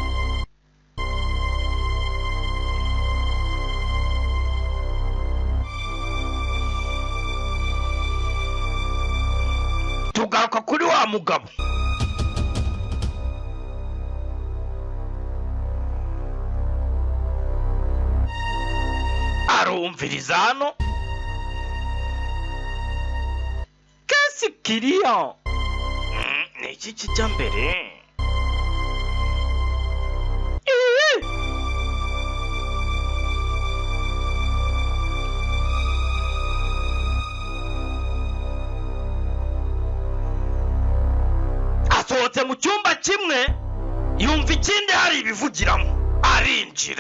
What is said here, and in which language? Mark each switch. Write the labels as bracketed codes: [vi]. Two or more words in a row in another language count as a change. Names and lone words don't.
[rw] Tugaruka kuri wa mugabo. Arumviriza hano. [fr] Qu'est-ce qu'il y a? [rw] Ni iki kijya mbere? Asohotse mu cyumba kimwe yumva ikindi hari ibivugiramo, arinjira.